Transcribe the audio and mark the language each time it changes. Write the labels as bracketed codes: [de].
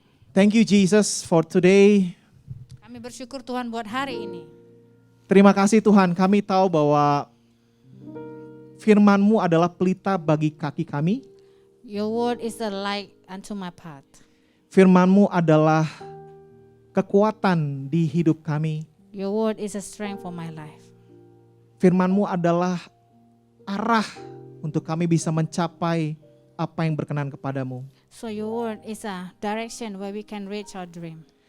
[en] Thank you Jesus for today. [id] Kami bersyukur Tuhan buat hari ini. Terima kasih Tuhan, kami tahu bahwa firman-Mu adalah pelita bagi kaki kami. [en] Your word is a light unto my path. [id] Firman-Mu adalah kekuatan di hidup kami. [en] Your word is a strength for my life. [id] Firman-Mu adalah arah untuk kami bisa mencapai apa yang berkenan kepadamu. [en] So your word is a direction where we can reach our dream.